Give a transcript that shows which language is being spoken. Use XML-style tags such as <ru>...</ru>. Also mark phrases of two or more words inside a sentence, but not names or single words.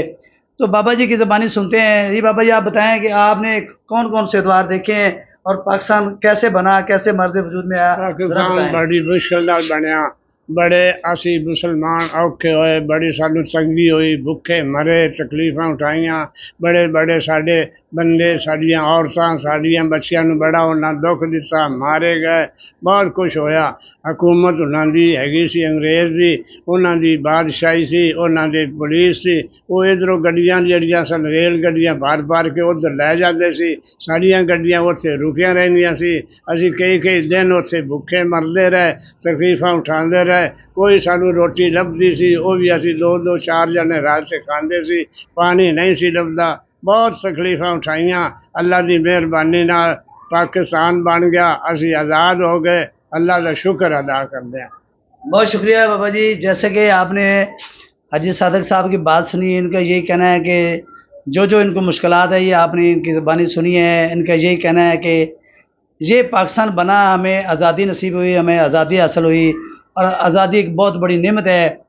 <ur>تو بابا جی کی زبانی سنتے ہیں۔ جی بابا جی، آپ بتائیں کہ آپ نے کون کون سے ادوار دیکھے ہیں اور پاکستان کیسے بنا، کیسے مرز وجود میں آیا، ذرا پاکستان بتائیں۔</ur> <pa>بڑی مشکل نال بنیا، بڑے اسی مسلمان اوکھے ہوئے، بڑی سانو تنگی ہوئی، بھوکے مرے، تکلیفاں اٹھائیاں، بڑے بڑے ساڈے بندے، ساڈیاں عورتاں، ساڈیاں بچیاں نو بڑا انہاں دکھ دتا، مارے گئے، بہت کچھ ہویا۔ حکومت انہاں دی ہیگی سی انگریز دی، انہاں دی بادشاہی سی، انہاں دی پولیس سی، وہ ادھروں گڈیاں جڑیاں سن ریل گڈیاں بھر کے ادھر لے جاندے سی، ساڈیاں گڈیاں اوتھے رکیاں رہندیاں سی، اسی کئی دن اوتھے بھوکے مردے رہے، تکلیفاں اٹھاندے رہے۔ کوئی سانو روٹی لبھدی سی وہ بھی اسی دو دو چار جنے رل کے کھاندے سی، پانی نہیں سی لبھدا، بہت تکلیفاں اٹھائیاں۔ اللہ دی مہربانی نال پاکستان بن گیا، اسی آزاد ہو گئے، اللہ کا شکر ادا کردے ہیں۔</pa> <ur>بہت شکریہ بابا جی۔ جیسے کہ آپ نے حاجی صادق صاحب کی بات سنی، ان کا یہی کہنا ہے کہ جو ان کو مشکلات ہے یہ آپ نے ان کی زبانی سنی ہے۔ ان کا یہی کہنا ہے کہ یہ پاکستان بنا، ہمیں آزادی نصیب ہوئی، ہمیں آزادی حاصل ہوئی، اور آزادی ایک بہت بڑی نعمت ہے۔</ur>